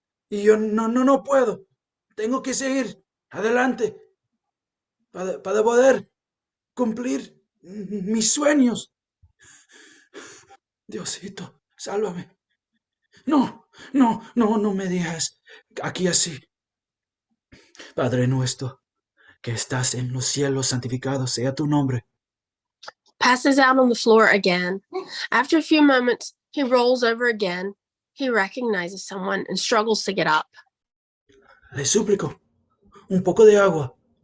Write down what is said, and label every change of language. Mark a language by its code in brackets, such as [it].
[es] Y yo no puedo. Tengo que seguir adelante para poder cumplir mis sueños. Diosito, sálvame. No me dejes aquí así. Padre nuestro, que estás en los cielos, santificado sea tu nombre. [en] Passes out on the floor again. After a few moments, he rolls over again. He recognizes someone and struggles to get up. [es] Le suplico, un poco de agua.